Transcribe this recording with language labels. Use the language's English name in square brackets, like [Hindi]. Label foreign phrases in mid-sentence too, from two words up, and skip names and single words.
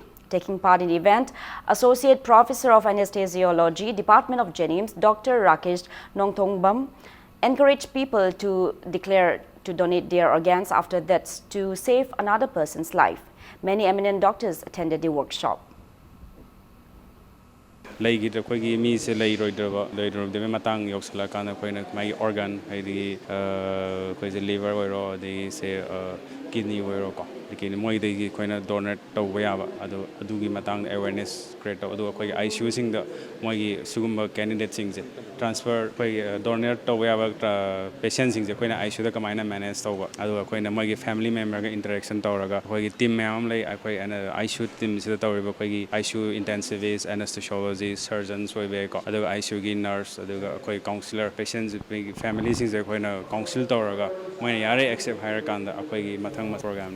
[English] Taking part in the event, Associate Professor of Anesthesiology, Department of Jennings, Dr. Rakesh Nongthongbam, encouraged people to declare to donate their organs after deaths to save another person's life. Many eminent doctors attended the workshop. [Manipuri] ꯂꯩꯒꯤꯗ ꯑꯩꯈꯣꯏꯒꯤ ꯃꯤꯁꯦ ꯂꯩꯔꯣꯏꯗꯕ ꯃꯇꯥꯡ ꯌꯧꯁꯤꯜꯂꯀꯥꯟꯗ ꯑꯩꯈꯣꯏꯅ ꯃꯥꯒꯤ ꯑꯣꯔꯒꯥꯟ ꯍꯥꯏꯗꯤ ꯑꯩꯈꯣꯏꯁꯦ ꯂꯤꯚꯔ ꯑꯣꯏꯔꯣ ꯑꯗꯒꯤꯁꯦ ꯀꯤꯗꯅꯤ ꯑꯣꯏꯔꯣꯀꯣ ꯑꯗꯒꯤ ꯃꯣꯏꯗꯒꯤ ꯑꯩꯈꯣꯏꯅ ꯗꯣꯅꯦꯠ ꯇꯧꯕ ꯌꯥꯕ ꯑꯗꯨꯒꯤ ꯃꯇꯥꯡꯗ [English] awareness create [Manipuri] ꯇꯧ ꯑꯗꯨꯒ ꯑꯩꯈꯣꯏꯒꯤ ICUꯁꯤꯡꯗ ꯃꯣꯏꯒꯤ ꯁꯤꯒꯨꯝꯕ ꯀꯦꯟꯗꯤꯗꯦꯠꯁꯤꯡꯁꯦ ꯇ꯭ꯔꯥꯟꯁꯐꯔ ꯑꯩꯈꯣꯏꯒꯤ ꯗꯣꯅꯦꯠ ꯇꯧꯕ ꯌꯥꯕ ꯄꯦꯁꯦꯟꯁꯤꯡꯁꯦ ꯑꯩꯈꯣꯏꯅ ICUꯗ ꯀꯃꯥꯏꯅ ꯃꯦꯅꯦꯖ ꯇꯧꯕ ꯑꯗꯨꯒ ꯑꯩꯈꯣꯏꯅ ꯃꯣꯏꯒꯤ [English] family member [Manipuri] ꯏꯟꯇꯔꯦꯛꯁꯟ ꯇꯧꯔꯒ ꯑꯩꯈꯣꯏꯒꯤ ꯇꯤꯝ ꯃꯌꯥꯝ ꯑꯃ ꯂꯩ ꯑꯩꯈꯣꯏ ICU ꯇꯤꯝꯁꯤꯗ ꯇꯧꯔꯤꯕ ꯑꯩꯈꯣꯏꯒꯤ ICU [English] intensivist anesthesiology surgeons [Manipuri] ꯑꯣꯏꯕ ꯌꯥꯏꯀꯣ ꯑꯗꯨꯒ ICUꯒꯤ ꯅꯔꯁ ꯑꯗꯨꯒ ꯑꯩꯈꯣꯏ ꯀꯥꯎꯟꯁꯤꯂꯔ ꯄꯦꯁꯦꯟꯁꯤꯡꯒꯤ ꯐꯦꯃꯤꯂꯤꯁꯤꯡꯁꯦ ꯑꯩꯈꯣꯏꯅ ꯀꯥꯎꯟꯁꯤꯜ ꯇꯧꯔꯒ ꯃꯣꯏꯅ ꯌꯥꯔꯦ ꯑꯦꯛꯁꯦꯞ ꯍꯥꯏꯔꯀꯥꯟꯗ ꯑꯩꯈꯣꯏꯒꯤ ꯃꯊꯪ ꯄ꯭ꯔꯣꯒ꯭ꯔꯥꯝꯅꯤ.